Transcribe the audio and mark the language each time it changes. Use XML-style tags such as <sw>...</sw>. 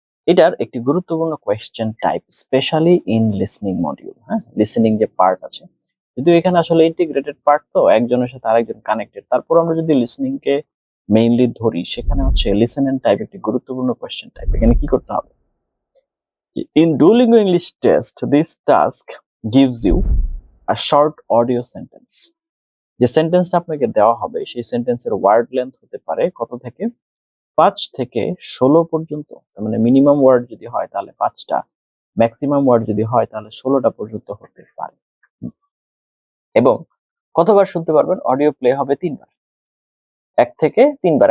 <bn>এটার একটি গুরুত্বপূর্ণ question type,</bn> <en>Specially in listening module.</en> <bn>হ্যাঁ, লিসনিং যে পার্ট আছে, যদিও এখানে আসলে ইন্টিগ্রেটেড পার্ট, তো একজনের সাথে আরেকজন কানেক্টেড, তারপর আমরা যদি লিসনিং কে মেইনলি ধরি, সেখানে হচ্ছে লিসেন এন্ড টাইপ একটি গুরুত্বপূর্ণ কোয়েশ্চেন টাইপ। এখানে কি করতে হবে?</bn> <en>In Duolingo English test, this task gives you a short audio sentence.</en> <bn>যে সেন্টেন্সটা আপনাকে দেওয়া হবে, সেই সেন্টেন্সের ওয়ার্ড লেন্থ হতে পারে কত থেকে 5 থেকে 16 পর্যন্ত। তার মানে মিনিমাম ওয়ার্ড যদি হয় তাহলে 5টা, ম্যাক্সিমাম ওয়ার্ড যদি হয় তাহলে 16টা পর্যন্ত হতে পারে। এবং কতবার শুনতে পারবেন? অডিও প্লে হবে 3বার, 1 থেকে 3বার।</bn>